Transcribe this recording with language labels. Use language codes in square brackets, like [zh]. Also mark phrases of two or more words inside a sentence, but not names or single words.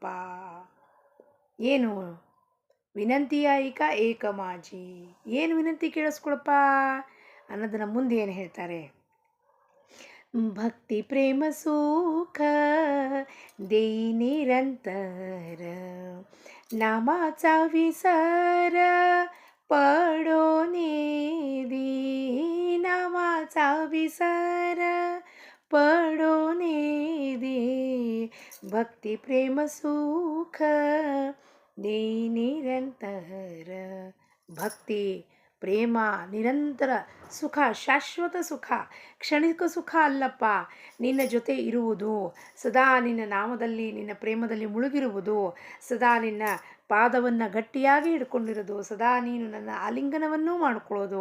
[kn] ಏನು ವಿನಂತಿಯಾಯಿಕ ಏಕಮಾಜಿ, ಏನು ವಿನಂತಿ ಕೇಳಿಸ್ಕೊಳಪ್ಪ ಅನ್ನೋದನ್ನ ಮುಂದೆ ಏನು ಹೇಳ್ತಾರೆ. [mr] भक्ती प्रेम सुख देई निरंतर, नामाचा विसर पडो नेदी, नामाचा विसर पडो नेदी, भक्ती प्रेम सुख दे निरंतर. [kn] ಭಕ್ತಿ ಪ್ರೇಮ ನಿರಂತರ ಸುಖ, ಶಾಶ್ವತ ಸುಖ, ಕ್ಷಣಿಕ ಸುಖ ಅಲ್ಲಪ್ಪ. ನಿನ್ನ ಜೊತೆ ಇರುವುದು, ಸದಾ ನಿನ್ನ ನಾಮದಲ್ಲಿ ನಿನ್ನ ಪ್ರೇಮದಲ್ಲಿ ಮುಳುಗಿರುವುದು, ಸದಾ ನಿನ್ನ ಪಾದವನ್ನು ಗಟ್ಟಿಯಾಗಿ ಹಿಡ್ಕೊಂಡಿರೋದು, ಸದಾ ನೀನು ನನ್ನ ಆಲಿಂಗನವನ್ನೂ ಮಾಡಿಕೊಳ್ಳೋದು.